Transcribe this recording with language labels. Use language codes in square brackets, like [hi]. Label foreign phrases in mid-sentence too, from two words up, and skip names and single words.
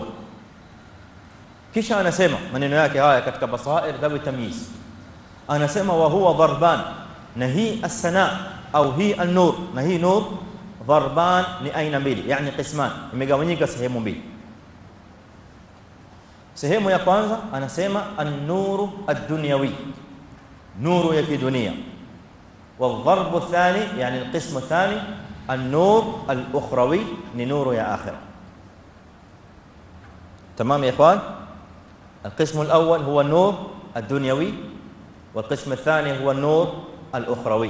[sw] Kisha anasema maneno yake haya katika Basair dhawi tamyiz, anasema [ar] وهو ضربان, [sw] na hii as-sana au hii an-nur, na hii [ar] نور ضربان [sw] ni aina mbili, yani qisman, imegawanyika sehemu mbili. Sehemu ya kwanza anasema [ar] النور الدنيوي, [sw] nuru ya kidunia. [ar] والضرب الثاني يعني القسم الثاني النور الأخروي [sw] nuru ya akhera. [ar] تمام يا إخوان؟ القسم الأول هو النور الدنيوي، والقسم الثاني هو النور الأخروي.